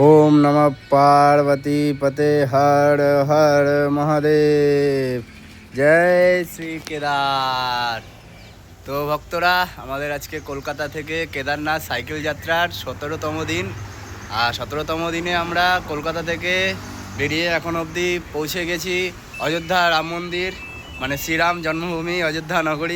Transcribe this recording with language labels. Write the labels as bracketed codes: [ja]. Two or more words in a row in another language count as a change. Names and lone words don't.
[sa] ओम नमः पार्वती पते हर हर महादेव। [bn] जय শ্রী কেদার। তো ভক্তরা, আমাদের আজকে কলকাতা থেকে কেদারনাথ সাইকেল যাত্রার 17তম দিন। আর 17তম দিনে আমরা কলকাতা থেকে বেরিয়ে এখন অবধি পৌঁছে গেছি অযোধ্যা রাম মন্দির, মানে শ্রীরাম জন্মভূমি অযোধ্যা নগরী।